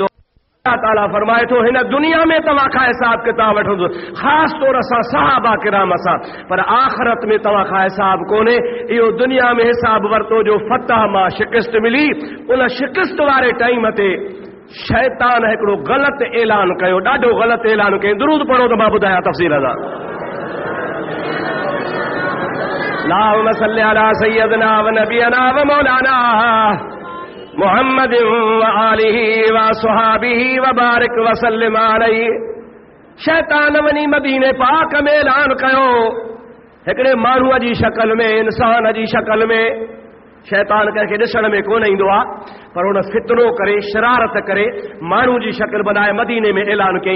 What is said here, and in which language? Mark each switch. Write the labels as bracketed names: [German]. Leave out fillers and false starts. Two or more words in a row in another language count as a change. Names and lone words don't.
[Sindhi] अल्लाह ताला फरमाए थो, हिन दुनिया में तव्हां खां हिसाब किताब वठंदो, ख़ासि तौर सां सहाबा किराम सां, पर आख़िरत में तव्हां खां हिसाब कोन्हे। इहो दुनिया में हिसाब वरितो जो फतह मां शिकस्त मिली, उन शिकस्त वारे टाइम ते शैतान हिकिड़ो ग़लति ऐलान कयो, ॾाढो ग़लति ऐलान कयो। दुरूद पढ़ो त मां ॿुधायां तफ़सील सां। [Arabic] اللهم صل على سيدنا ونبينا ومولانا محمد وآله وأصحابه وبارك وسلم عليه. [Sindhi] शैतान वञी मदीने पाक में ऐलान कयो, हिकिड़े माण्हूअ जी शक्ल में, इंसान जी शक्ल में। शैतान कंहिंखे ॾिसण में कोन ईंदो आहे, पर हुन फितनो करे, शरारत करे माण्हू जी शक्ल बनाए मदीने में ऐलान कयईं।